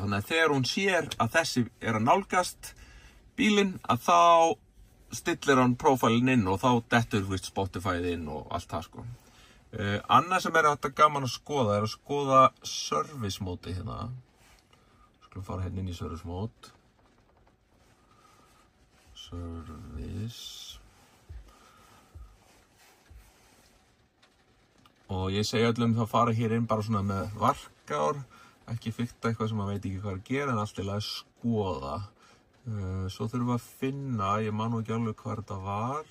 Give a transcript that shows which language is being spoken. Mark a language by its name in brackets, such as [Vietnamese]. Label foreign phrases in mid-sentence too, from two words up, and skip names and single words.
[Icelandic] Þannig að þegar hún sér að þessi er að nálgast bílinn, að þá stillir hann prófælinn inn og þá dettur Spotify inn og allt það sko. Annað sem þetta gaman að skoða er að skoða [English] service mode [Icelandic] hérna. Skulum fara hérna inn í [English] service mode. [Icelandic] Service. Og ég segi öllum þá fara hér inn bara svona með varkár, ekki fikta eitthvað sem maður veit ekki hvað að gera en allt til að skoða. Svo þurfum við að finna, ég man nú ekki alveg hvað þetta var.